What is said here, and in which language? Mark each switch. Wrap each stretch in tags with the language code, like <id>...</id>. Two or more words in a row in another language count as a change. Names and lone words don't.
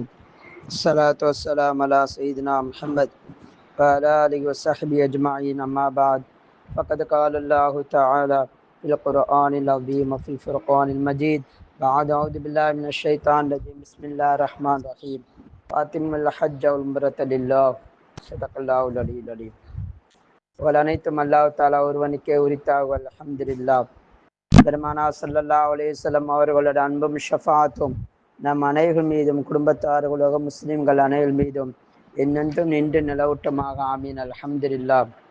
<ar>الصلاة والسلام على سيدنا محمد وعلى آله وصحبه أجمعين أما بعد. فقد قال الله تعالى في القرآن العظيم وفي الفرقان المجيد. بعد أعوذ بالله من الشيطان الرجيم. بسم الله الرحمن الرحيم. فأتموا الحج والعمرة لله. صدق الله العلي العظيم.</ar> <ta>அனைத்தும்</ta> <ar>الله تعالى</ar> <ta>ஒருவனுக்கே உரித்தாகுக.</ta> <ar>அல்ஹம்துலில்லாஹ்.</ar> <ta>பெருமானார்</ta> <ar>صلى الله عليه وسلم</ar> <ta>அவர்களோட அன்பும் ஷஃபாத்தும் நம் அனைவர் மீதும் குடும்பத்தார்களும் முஸ்லிம்கள் அனைவர் மீதும் என்னென்றும் நின்று நிலவட்டமாக ஆமீன்.</ta> <ar>அல்ஹம்துலில்லாஹ்.</ar>